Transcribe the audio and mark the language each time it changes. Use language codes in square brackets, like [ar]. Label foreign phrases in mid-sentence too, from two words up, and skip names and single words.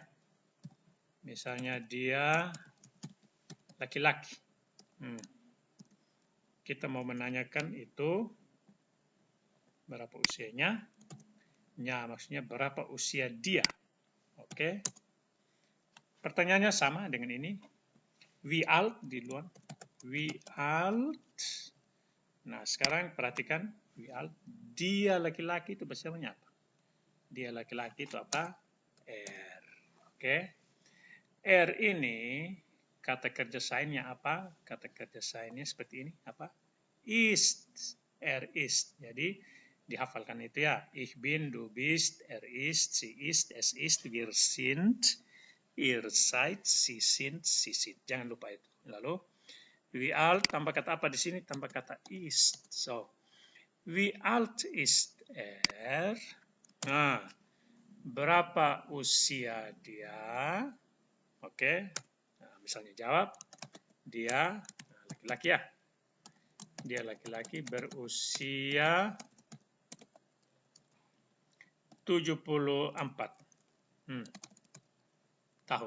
[id] Misalnya dia laki-laki. Kita mau menanyakan itu berapa usianya. Nya maksudnya berapa usia dia. Oke. Pertanyaannya sama dengan ini. [de] Wie alt [id] di luar. [de] Wie alt. [id] Nah, sekarang perhatikan [de] Wie alt. [id] Dia laki-laki itu bahasa Jermannya apa? Dia laki-laki itu apa? Er. Oke. Er ini kata kerja sainnya apa? Kata kerja sainnya seperti ini apa? [de] Ist. Er ist. [id] Jadi dihafalkan itu ya. [de] Ich bin, du bist, er ist, sie ist, es ist, wir sind, ihr seid, sie sind, sie sind. [id] Jangan lupa itu. Lalu [de] wie alt [id] tambah kata apa di sini? Tambah kata [de] ist. So, wie alt ist er? [id] Nah, berapa usia dia? Oke. Nah, misalnya jawab, dia laki-laki ya. Dia laki-laki berusia 74 tahun.